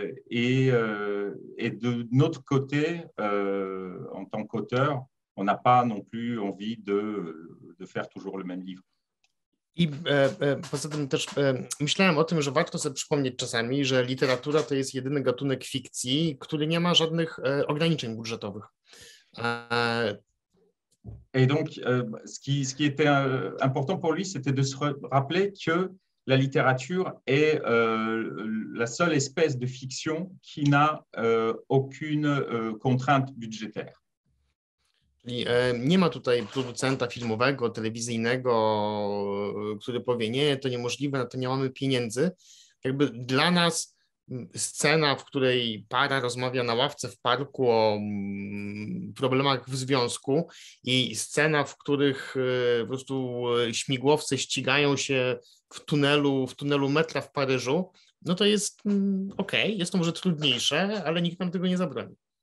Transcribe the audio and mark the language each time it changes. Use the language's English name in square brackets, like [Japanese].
[French] Et de notre côté, en tant qu'auteur, on n'a pas non plus envie de faire toujours le même livre. [Polish] I poza tym też myślałem o tym, że warto sobie przypomnieć czasami, że literatura to jest jedyny gatunek fikcji, który nie ma żadnych ograniczeń budżetowych. [French] Et donc, ce qui était important pour lui, c'était de se rappeler que la littérature est la seule espèce de fiction qui n'a aucune contrainte budgétaire. [Polish] Czyli nie ma tutaj producenta filmowego, telewizyjnego, który powie, nie, to niemożliwe, na to nie mamy pieniędzy. Jakby dla nas scena, w której para rozmawia na ławce w parku o problemach w związku i scena, w których po prostu śmigłowce ścigają się w tunelu metra w Paryżu, no to jest okej, jest to może trudniejsze, ale nikt nam tego nie zabroni.